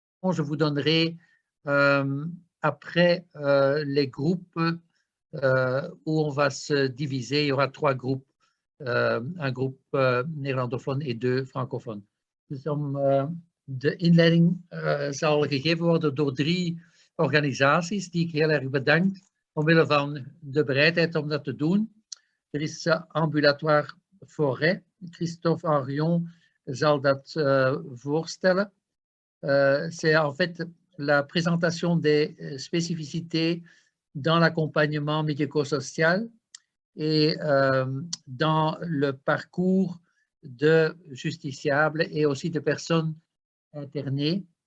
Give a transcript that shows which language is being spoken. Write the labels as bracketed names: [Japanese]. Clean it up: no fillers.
[French] je vous donnerai après les groupes où on va se diviser. Il y aura 3 groupes, un groupe néerlandophone et 2 francophones. [Dutch] Dus de inleiding zal gegeven worden door 3 organisaties die ik heel erg bedank omwille van de bereidheid om dat te doen. Er is Ambulatoire Forêt. Christophe Henrion zal dat voorstellen. [French] C'est en fait la présentation des spécificités dans l'accompagnement médico-social et dans le parcours de justiciables et aussi de personnes internées.